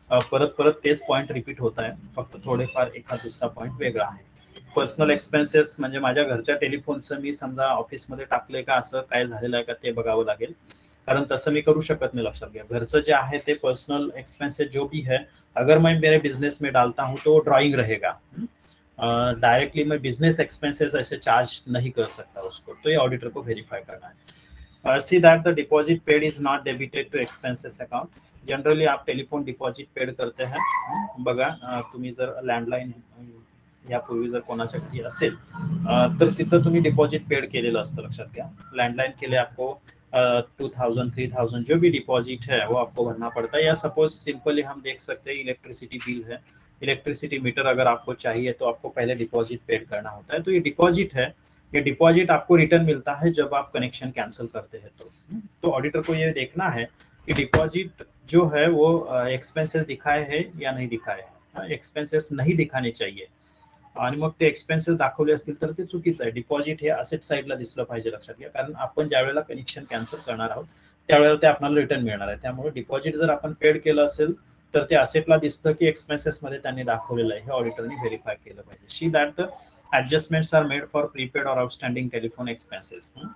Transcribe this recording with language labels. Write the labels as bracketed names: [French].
[Marathi] परत परत तेच पॉईंट रिपीट होत आहे, फक्त थोडेफार एखाद दुसरा पॉईंट वेगळा आहे. पर्सनल एक्सपेन्सेस म्हणजे माझ्या घरच्या टेलिफोनचं मी समजा ऑफिसमध्ये टाकले का असं काय झालेलं आहे का ते बघावं लागेल, कारण तसं मी करू शकत नाही, लक्षात घ्या. घरचं जे आहे ते [Hindi] पर्सनल एक्सपेंसेस जो भी है अगर मैं मेरे बिजनेस में डालता हूँ तो ड्राइंग रहेगा. डायरेक्टली मैं बिजनेस एक्सपेंसेस ऐसे चार्ज नहीं कर सकता उसको, तो ये ऑडिटर को वेरीफाई करना है. [English] See that the deposit paid is not debited to expenses account. [Hindi] Generally आप टेलिफोन डिपॉझिट पेड करते हैं. [Marathi] बघा तुम्ही जर लँडलाईन यापूर्वी जर कोणाच्या घरी असेल तर तिथं तुम्ही डिपॉझिट पेड केलेलं असतं, लक्षात घ्या. [Hindi] लैंडलाइन के लिए आपको 2000 3000 जो भी डिपॉजिट है वो आपको भरना पड़ता है. या सपोज सिंपली हम देख सकते हैं इलेक्ट्रिसिटी बिल है, इलेक्ट्रिसिटी मीटर अगर आपको चाहिए तो आपको पहले डिपॉजिट पेड करना होता है. तो ये डिपॉजिट है, ये डिपॉजिट आपको रिटर्न मिलता है जब आप कनेक्शन कैंसिल करते हैं. तो ऑडिटर को ये देखना है कि डिपॉजिट जो है वो एक्सपेंसेस दिखाए हैं या नहीं दिखाए हैं. एक्सपेंसेस नहीं दिखाने चाहिए [Marathi] आणि मग ते एक्सपेन्सेस दाखवले असतील तर ते चुकीचं आहे. डिपॉझिट हे असेट साईडला दिसलं पाहिजे, लक्षात घ्या. कारण आपण ज्या वेळेला कनेक्शन कॅन्सल करणार आहोत त्यावेळेला ते आपल्याला रिटर्न मिळणार आहे. त्यामुळे डिपॉझिट जर आपण पेड केलं असेल तर ते असेटला दिसतं की एक्सपेन्सेस मध्ये त्यांनी दाखवलेलं आहे, हे ऑडिटरने व्हेरीफाय केलं पाहिजे. [English] See that the adjustments are made for prepaid or outstanding telephone expenses.